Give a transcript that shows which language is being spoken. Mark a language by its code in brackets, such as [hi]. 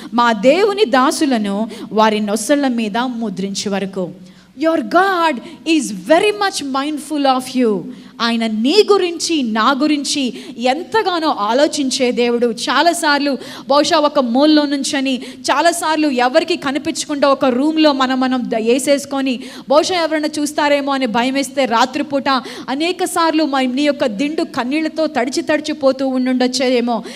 [te] మా దేవుని దాసులను వారి నొసళ్ళ మీద ముద్రించే వరకు. [en] Your God is very much mindful of you. [te] ఆయన నీ గురించి, నా గురించి ఎంతగానో ఆలోచించే దేవుడు. చాలాసార్లు బహుశా ఒక మూలలో నుంచని, చాలాసార్లు ఎవరికి కనిపించకుండా ఒక రూమ్లో మనం వేసేసుకొని బహుశా ఎవరైనా చూస్తారేమో అని భయం వేస్తే రాత్రిపూట అనేక సార్లు నీ యొక్క దిండు కన్నీళ్లతో తడిచిపోతూ ఉండుండొచ్చేమో.